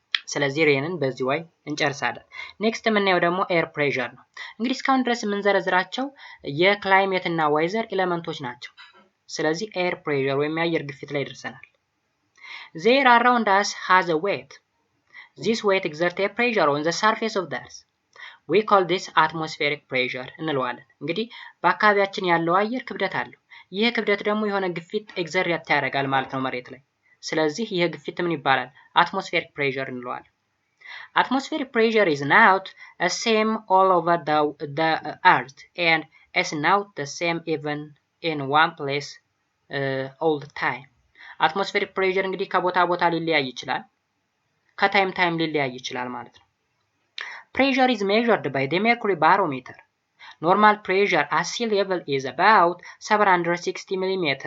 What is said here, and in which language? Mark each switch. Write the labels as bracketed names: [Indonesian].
[Amharic] ስለዚህ ሬንን በዚህ way እንጨርሳለን። ኔክስት የምናየው ደግሞ ኤር ፕሬሸር ነው። እንግዲህ እስካሁን ድረስ የምንዘረዝራቸው የክላይሜት እና ዋይዘር ኤሌመንቶች ናቸው። ስለዚህ ኤር ፕሬሸር ወይም የአየር ግፊት ላይ ደርሰናል። [English] The air around us has a weight. This weight exerts a pressure on the surface of the earth. We call this atmospheric pressure [Amharic] እንለዋለን። እንግዲህ በአካባቢያችን ያለው አየር ክብደት አለው። ይህ ክብደት ደግሞ የሆነ ግፊት ኤግዘርት ያደርጋል ማለት ነው መሬት ላይ። ስለዚህ ይህ ግፊት ምን ይባላል? አትሞስፌሪክ ፕሬሸር እንለዋለን። [English] Atmospheric pressure is not the same all over the earth and is not the same even in one place all the time. [Amharic] Atmospheric pressure እንግዲህ ከቦታ ቦታ ሊለያይ ይችላል፣ ከታይም ታይም ሊለያይ ይችላል ማለት ነው። [English] Pressure is measured by the mercury barometer. Normal pressure at sea level is about 760 mm.